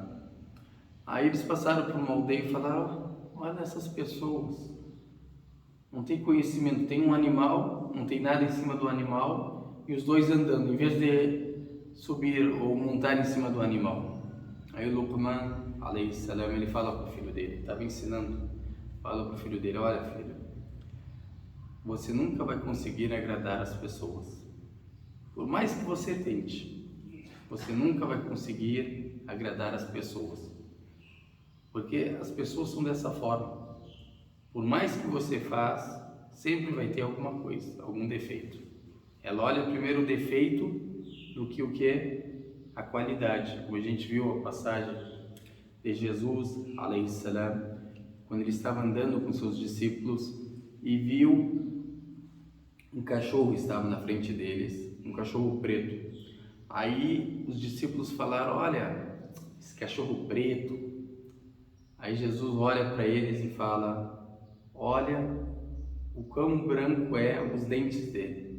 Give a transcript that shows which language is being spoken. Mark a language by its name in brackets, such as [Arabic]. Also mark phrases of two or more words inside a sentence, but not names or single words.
[Portuguese] Aí eles passaram por uma aldeia e falaram: olha essas pessoas, não tem conhecimento, tem um animal, não tem nada em cima do animal, e os dois andando, em vez de subir ou montar em cima do animal. Aí o Luqman, [Arabic] عليه السلام, [Portuguese] ele fala para o filho dele, estava ensinando, fala para o filho dele: olha filho, você nunca vai conseguir agradar as pessoas, por mais que você tente, você nunca vai conseguir agradar as pessoas, porque as pessoas são dessa forma. Por mais que você faça, sempre vai ter alguma coisa, algum defeito. Ela olha primeiro o defeito do que o que é a qualidade. Como a gente viu a passagem de Jesus, [Arabic] عليه السلام, [Portuguese] quando ele estava andando com seus discípulos e viu um cachorro que estava na frente deles, um cachorro preto. Aí os discípulos falaram: olha, esse cachorro preto. Aí Jesus olha para eles e fala: olha o quão branco é os dentes dele.